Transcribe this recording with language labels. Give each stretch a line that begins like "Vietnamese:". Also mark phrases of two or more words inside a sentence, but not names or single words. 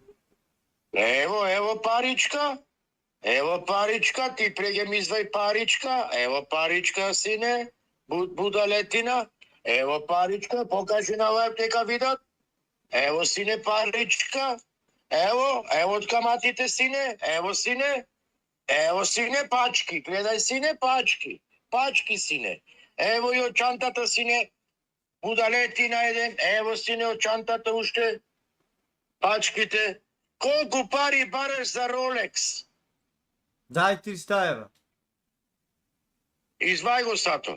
Macedonian: Ево паричка. Ево паричка, ти преге ми извај паричка. Ево паричка, сине. Будалетина. Ево паричка, покажи на лајб дека видат. Ево сине паричка. Ево од каматите сине. Ево сине пачки. Гледај сине пачки. Пачки сине. Ево и од чантата сине. Будалетина еден. Ево сине од чантата уште. Пачките. Колку пари бараш за Ролекс? Дај 300 евра. Извај го сато.